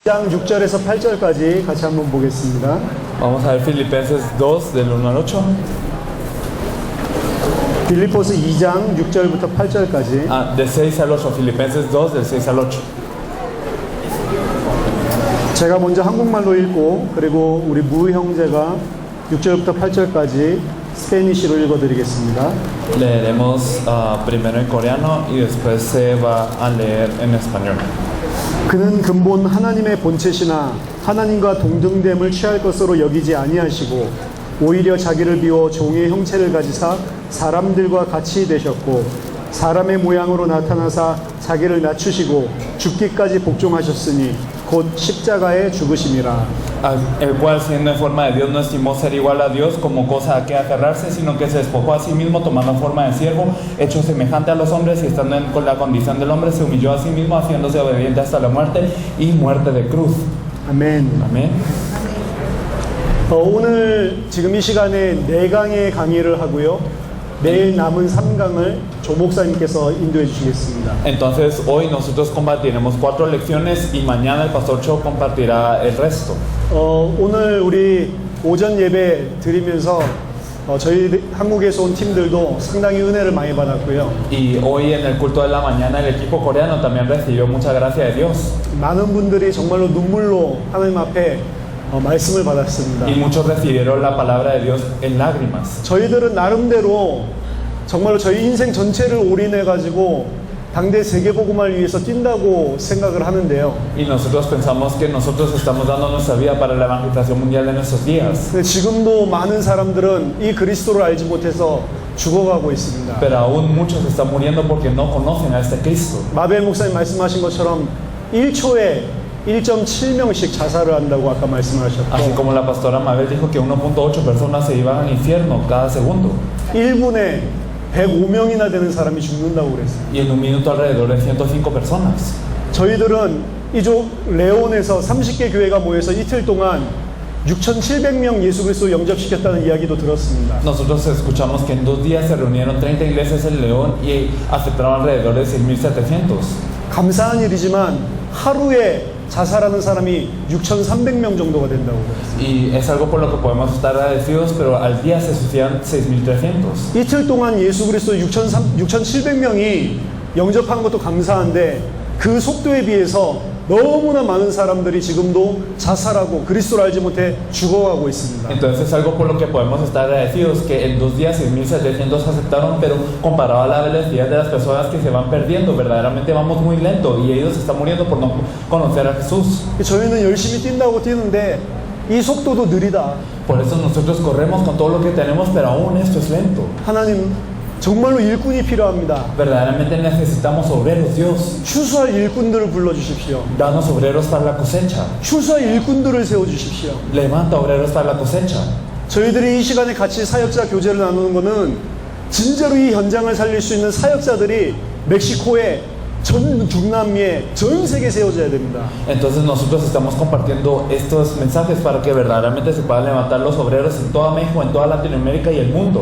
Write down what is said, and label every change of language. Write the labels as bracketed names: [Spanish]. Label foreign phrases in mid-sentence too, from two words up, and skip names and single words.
[Korean] 장 6절에서 8절까지 같이 한번 보겠습니다. [Spanish] Vamos a ver Filipenses 2 del 1 al 8. [Korean] 빌립보서 2장 6절부터 8절까지. [Spanish] Del 6 al 8, Filipenses 2 del 6 al 8. [Korean] 제가 먼저 한국말로 읽고 그리고 우리 무 형제가 6절부터 8절까지 스페니쉬로 읽어드리겠습니다. [Spanish] Leeremos primero en coreano y después se va a leer en español. [Korean] 그는 근본 하나님의 본체시나 하나님과 동등됨을 취할 것으로 여기지 아니하시고 오히려 자기를 비워 종의 형체를 가지사 사람들과 같이 되셨고 사람의 모양으로 나타나사 자기를 낮추시고 죽기까지 복종하셨으니 곧 십자가에 죽으심이라. [Spanish] El cual siendo en forma de Dios no estimó ser igual a Dios como cosa a que aferrarse, sino que se despojó a sí mismo tomando forma de siervo, hecho semejante a los hombres y estando con la condición del hombre se humilló a sí mismo haciéndose obediente hasta la muerte y muerte de cruz. [Korean] 아멘. [Spanish] Amén. [Korean] 오늘 지금 이 시간에 4강의 강의를 하고요. 내일 남은 3강을 조 목사님께서 인도해 주시겠습니다. [Spanish] Entonces hoy nosotros compartiremos 4 lecciones y mañana el pastor Cho compartirá el resto. [Korean] 오늘 우리 오전 예배 드리면서 저희 한국에서 온 팀들도 상당히 은혜를 많이 받았고요. [Spanish] Y hoy en el culto de la mañana el equipo coreano también recibió mucha gracia de Dios. [Korean] 많은 분들이 정말로 눈물로 하나님 앞에 말씀을 받았습니다. [Spanish] Y muchos recibieron la palabra de Dios en lágrimas. [Korean] 저희들은 나름대로 정말로 저희 인생 전체를 올인해 가지고 당대 세계복음화를 위해서 뛴다고 생각을 하는데요. [Spanish] Y nosotros pensamos que nosotros estamos dando nuestra vida para la evangelización mundial de nuestros días. [Korean] 근데 지금도 많은 사람들은 이 그리스도를 알지 못해서 죽어가고 있습니다. [Spanish] Pero aún muchos están muriendo porque no conocen a este Cristo. [Korean] 마벨 목사님 말씀하신 것처럼 1초에 1.7명씩 자살을 한다고 아까 [Spanish] Así [Korean] 말씀하셨고 [Spanish] como la pastora Mabel dijo que 1.8 personas se iban al infierno cada segundo. [Korean] 1분에 105명이나 되는 사람이 죽는다고 그랬어요. [Spanish] Y en un minuto alrededor de 105 personas. [Korean] 저희들은 이쪽 레온에서 30개 교회가 모여서 이틀 동안 6,700명 예수 그리스도 영접시켰다는 이야기도 들었습니다. [Spanish] Nosotros escuchamos que en 2 días se reunieron 30 iglesias en León y aceptaron alrededor de 6.700. [Korean] 감사한 일이지만 하루에 자살하는 사람이 6,300명 정도가 된다고 그랬어요. [Spanish] Y es algo por lo que podemos estar agradecidos, pero al día se suicidan 6.300. [Korean] 이틀 동안 예수 그리스도 6,700명이 영접한 것도 감사한데 그 속도에 비해서 너무나 많은 사람들이 지금도 자살하고 그리스도를 알지 못해 죽어가고 있습니다. [Spanish] Entonces es algo por lo que podemos estar agradecidos, que en 2 días 6.700 aceptaron, pero comparado a la velocidad de las personas que se van perdiendo, verdaderamente vamos muy lento y ellos están muriendo por no conocer a Jesús. [Korean] 저희는 열심히 뛴다고 뛰는데 이 속도도 느리다. [Spanish] Por eso nosotros corremos con todo lo que tenemos, pero aún esto es lento. [Korean] 하나님 정말로 일꾼이 필요합니다. [Spanish] Verdaderamente necesitamos obreros, Dios. [Korean] 추수할 일꾼들을 불러주십시오. [Spanish] Danos obreros para la cosecha. [Korean] 추수할 일꾼들을 세워주십시오. [Spanish] Levanta obreros para la cosecha. [Korean] 저희들이 이 시간에 같이 사역자 교제를 나누는 것은 진짜로 이 현장을 살릴 수 있는 사역자들이 멕시코에 전 중남미에 전 세계에 세워져야 됩니다. [Spanish] Entonces nosotros estamos compartiendo estos mensajes para que verdaderamente se puedan levantar los obreros en toda México, en toda Latinoamérica y el mundo.